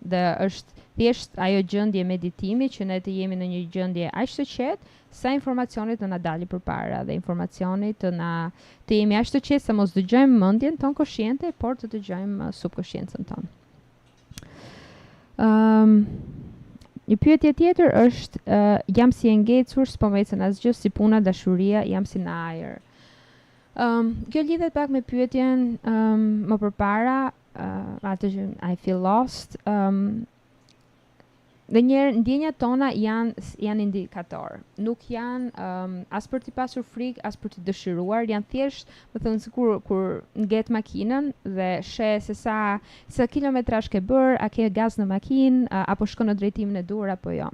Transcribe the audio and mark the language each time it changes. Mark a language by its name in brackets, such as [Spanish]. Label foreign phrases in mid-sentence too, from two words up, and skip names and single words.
[Albanian] Dhe është thjesht ajo gjendje meditimi që ne të jemi në një gjendje aq të qetë sa informacionit të na dali përpara dhe informacionit të jemi aq të qetë sa mos dëgjojmë mendjen tonë konsciente, por të dëgjojmë subkonsciencën tonë. Një pyetje tjetër është jam si e ngecur, s'po më ecën asgjë, si puna, dashuria, jam si në ajer. Kjo lidhet pak me pyetjen më përpara, atë që [English] I feel lost. [Albanian] Dhe njerë ndjenjat tona janë indikator. Nuk janë as për t'i pasur frikë, as për t'i dëshiruar, janë thjesht, më thënë se kur nget makinën dhe sheh se sa kilometrash ke bër, a ke gaz në makinë, apo shkon në drejtimin e dur apo jo.